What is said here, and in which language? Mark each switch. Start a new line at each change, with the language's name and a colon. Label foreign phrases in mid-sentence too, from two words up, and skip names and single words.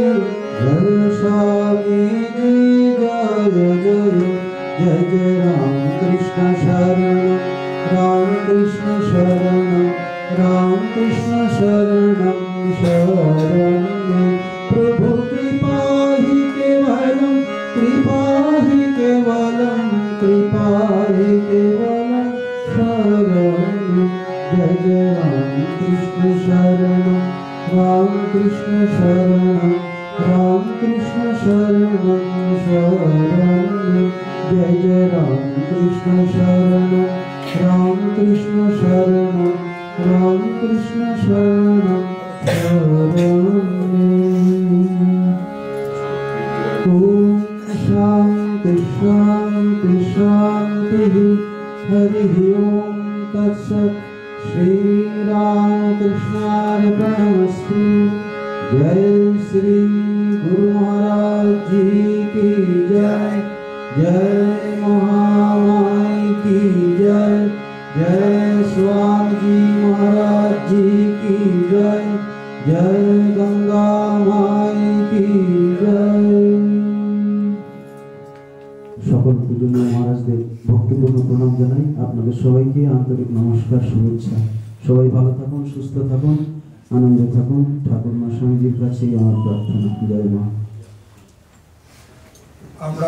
Sanskrit: जय स्वामी जी जय जय जय जय राम कृष्ण शरणं राम कृष्ण शरणं राम कृष्ण शरणं शरणं प्रभु कृपा ही केवलं कृपा ही केवलं कृपा ही केवलं शरणं जय जय राम कृष्ण शरणं राम कृष्ण शरणं राम कृष्ण शरणं शरणं जय जय राम कृष्ण शरणं राम कृष्ण शरणं राम कृष्ण शरणं शरणं। ओम शांति शांति शांति हरि ओम तत्सत्। श्री राम कृष्णार्पणमस्तु।
Hindi: जय श्री गुरु महाराज जी की जय। जय महामाई की जय। जय स्वामी जी महाराज जी की जय। जय गंगा माई की जय।
Bangla: সকল পূজনীয় মহারাজদের ভক্তিপূর্ণ প্রণাম জানাই। আপনাদের সবাইকে আন্তরিক নমস্কার, শুভেচ্ছা। সবাই ভালো থাকুন, সুস্থ থাকুন, আনন্দে থাকুন। ঠাকুর মা স্বামীজির কাছেই আমার প্রার্থনা। জয় মা। আমরা